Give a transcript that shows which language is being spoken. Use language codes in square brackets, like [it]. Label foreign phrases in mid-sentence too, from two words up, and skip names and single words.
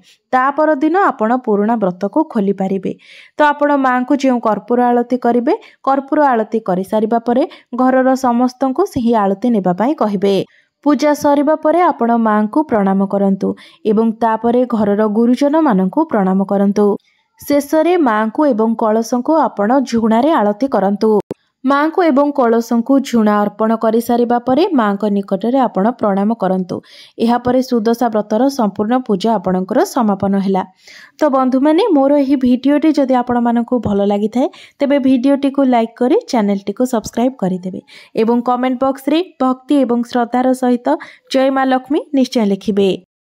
[or] ତା ପର ଦିନ ଆପଣ ପୁରୁଣା ବ୍ରତ କୁ ଖୋଲି ପାରିବେ। ତ ଆପଣ ମା କୁ ଯେ କର୍ପୂର ଆରତୀ କରିବେ କର୍ପୂର ଆରତୀ କରି ସାରିବା ପରେ ଘରର ସମସ୍ତଙ୍କୁ ସେହି ଆରତୀ ନେବା ପାଇଁ କହିବେ। ପୂଜା ସରିବା ପରେ ଆପଣ ମା କୁ ପ୍ରଣାମ କରନ୍ତୁ ଏବଂ ତାପରେ ଘରର ଗୁରୁଜନ ମାନଙ୍କୁ ପ୍ରଣାମ କରନ୍ତୁ। ଶେଷରେ ମା କୁ ଏବଂ କଳସଙ୍କୁ ଆପଣ ଝୁଣାରେ ଆରତୀ କରନ୍ତୁ। ମା କୁ ଏବଂ କଳସଙ୍କୁ ଝୁଣା ଅର୍ପଣ କରି ସାରିବା ପରେ ମା କୁ ନିକଟରେ ଆପଣ ପ୍ରଣାମ କରନ୍ତୁ। ଏହା ପରେ ସୁଦଶା ବ୍ରତର ସମ୍ପୂର୍ଣ୍ଣ ପୂଜା ଆପଣଙ୍କର ସମାପନ ହେଲା। ତ ବନ୍ଧୁ ମାନେ ମୋର ଏହି ଭିଡିଓଟି ଯଦି ଆପଣ ମାନଙ୍କୁ ଭଲ ଲାଗି ଥାଏ ତେବେ ଭିଡିଓଟି କୁ ଲାଇକ କରି ଚ୍ୟାନେଲ ଟି କୁ ସବସ୍କ୍ରାଇବ କରି ଦେବେ ଏବଂ [en] comment box [or] ରେ ଭକ୍ତି ଏବଂ ଶ୍ରଦ୍ଧାର ସହିତ ଜୟ ମା ଲକ୍ଷ୍ମୀ ନିଶ୍ଚୟ ଲେଖିବେ।